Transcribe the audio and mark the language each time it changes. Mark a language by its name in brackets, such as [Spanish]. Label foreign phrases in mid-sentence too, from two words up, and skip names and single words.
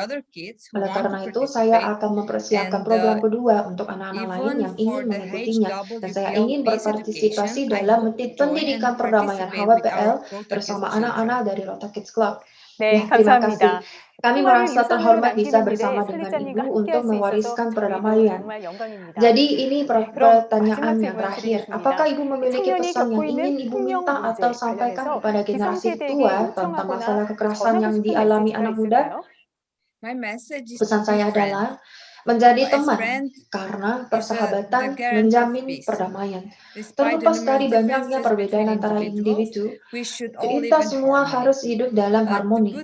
[Indonesian] Oleh karena itu, saya akan mempersiapkan program kedua untuk anak-anak lain yang ingin mengikutinya, dan saya ingin berpartisipasi dalam pendidikan perdamaian HWPL bersama anak-anak dari Rota Kids Club. [Korean] 네, [Indonesian] Terima kasih. [Korean] 감사합니다. [Indonesian] Kami [Korean] 통화를 [Indonesian] merasa [Korean] 유선으로 [Indonesian] terhormat bisa [Korean] 남기는 일에 [Indonesian] bersama dengan [Korean] 설리자님과 [Indonesian] Ibu [Korean] 함께할 [Indonesian] untuk [Korean] 수 있어서 [Indonesian] mewariskan [Korean] 저희도 [Indonesian] perdamaian. [Korean] 정말 영광입니다. [Indonesian] Jadi ini [Korean] 그럼 [Indonesian] pertanyaan [Korean] 마지막 [Indonesian] yang [Korean] 질문 [Indonesian] terakhir. [Korean] 드리겠습니다. [Indonesian] Apakah Ibu memiliki [Korean] 청년이 [Indonesian] pesan [Korean] 겪고 [Indonesian] yang [Korean] 있는 [Indonesian] ingin Ibu [Korean] 폭력 [Indonesian] minta atau [Korean] 문제 [Indonesian] sampaikan [Korean] 관련해서 [Indonesian] kepada generasi [Korean] 기성세대에게 [Indonesian] tua tentang [Korean] 요청하거나 [Indonesian] masalah kekerasan [Korean] 전하고 [Indonesian] yang [Korean] 싶은 [Indonesian] dialami [Korean] 메시지가 [Indonesian] anak muda? [Korean] 있을까요? [Indonesian] Pesan saya adalah menjadi teman, karena persahabatan menjamin perdamaian. Terlepas dari banyaknya perbedaan antara individu, kita semua harus hidup dalam harmoni.